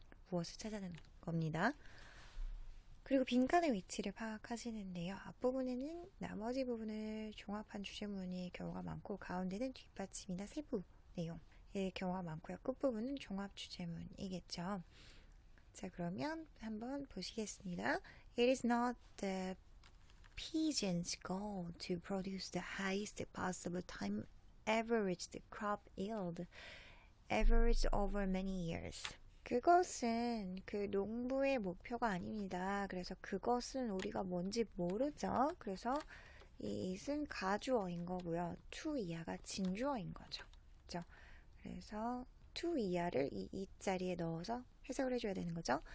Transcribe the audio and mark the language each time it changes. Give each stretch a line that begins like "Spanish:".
Korean: 무엇을 찾아야 되는 겁니다. 그리고 빈칸의 위치를 파악하시는데요. 앞부분에는 나머지 부분을 종합한 주제문의 경우가 많고 가운데는 뒷받침이나 세부 내용의 경우가 많고요. 끝부분은 종합 주제문이겠죠. 자, 그러면 한번 보시겠습니다.
English: It is not the pigeon's goal to produce the highest possible time averaged crop yield averaged over many years.
Korean: 그것은 그 농부의 목표가 아닙니다. 그래서 그것은 우리가 뭔지 모르죠. 그래서 이 it은 가주어인 거고요. to 이하가 진주어인 거죠. 그렇죠? 그래서 to 이하를 이 it 자리에 넣어서 해석을 해줘야 되는 거죠.